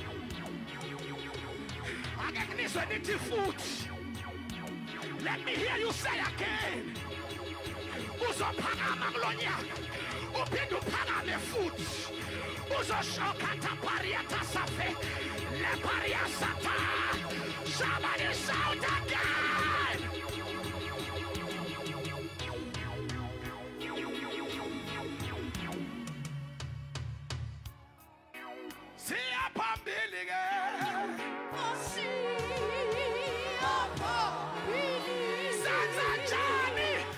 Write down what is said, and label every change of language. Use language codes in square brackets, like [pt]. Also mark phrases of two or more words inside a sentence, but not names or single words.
[zu] Ake nginizwe nithi futhi. [en] Let me hear you say again. [zu] Uzophakama kulo nyaka uphinde uphakame futhi uzoshoka tapariata safe le pariasata. [en] Somebody shout again. [zu] Siya phambili ke. Siya phambili. Senza njani?